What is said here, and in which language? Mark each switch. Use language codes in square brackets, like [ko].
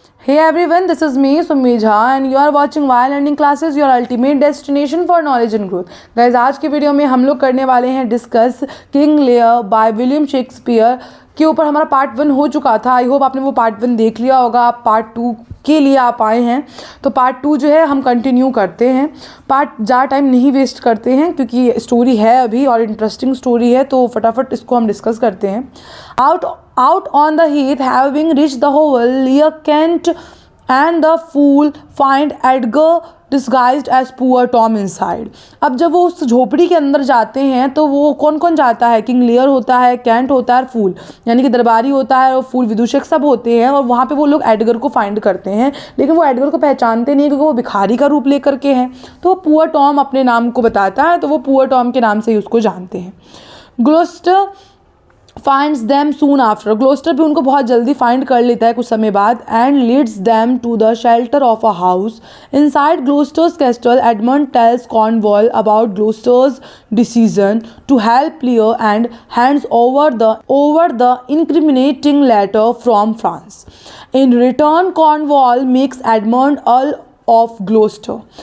[en] Hey everyone, this is me Summi Jha and you are watching Why Learning Classes, your ultimate destination for knowledge and growth. [hi] Guys, आज की video में हम लोग करने वाले हैं discuss King Lear by William Shakespeare के ऊपर। हमारा पार्ट 1 हो चुका था। [en] I hope [hi] आपने वो पार्ट 1 देख लिया होगा। आप पार्ट 2 के लिए आप आए हैं तो पार्ट 2 जो है हम कंटिन्यू करते हैं। ज़्यादा टाइम नहीं वेस्ट करते हैं क्योंकि स्टोरी है अभी और इंटरेस्टिंग स्टोरी है, तो फटाफट इसको हम डिस्कस करते हैं। [en] Out on the heath, having reached the hovel, Lear Kent and the fool find Edgar disguised as poor Tom inside. [hi] अब जब वो उस झोपड़ी के अंदर जाते हैं तो वो कौन कौन जाता है? किंग लियर होता है, कैंट होता है और फूल यानी कि दरबारी होता है और फूल विदूषक सब होते हैं। और वहाँ पे वो लोग एडगर को फाइंड करते हैं, लेकिन वो एडगर को पहचानते नहीं क्योंकि वो भिखारी का रूप लेकर के हैं। तो वो पुअर टॉम अपने नाम को बताता है, तो वो पुअर टॉम के नाम से ही उसको जानते हैं। [en] Gloucester finds them soon after. [hi] Gloster भी उनको बहुत जल्दी फाइंड कर लेता है कुछ समय बाद [en] and leads them to the shelter of a house. Inside Gloucester's castle, Edmund tells Cornwall about Gloucester's decision to help Lear and hands over the incriminating letter from France. In return, Cornwall makes Edmund Earl of Gloucester.